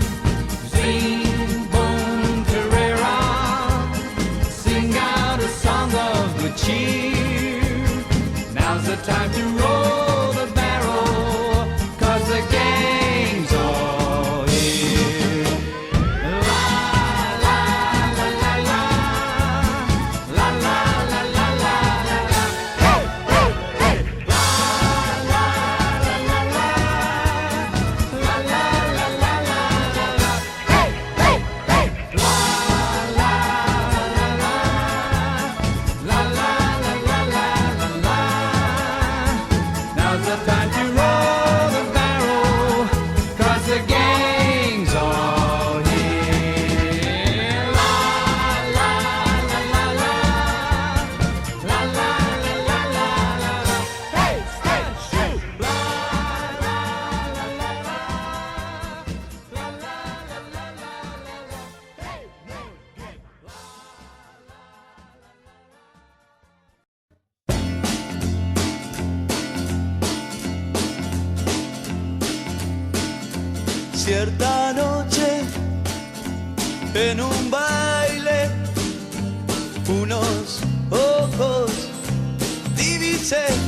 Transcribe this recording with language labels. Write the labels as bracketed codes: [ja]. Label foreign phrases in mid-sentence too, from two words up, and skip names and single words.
[en] Sing Bon Carrera, sing out a song of good cheer. Now's the time to roll the barrel, 'cause the gang's all here. La la la la la, la la la la la la. Hey hey hey. La la la la la, la la la la la la. Hey hey hey. La la la la, la la la la la la. Now's the time to roll the barrel, 'cause the gang's all here. La la la la la, la la la la la la. Hey hey hey. La la la la la, la la la la la la. Hey hey hey. [es] Cierta noche en un baile unos ojos divisé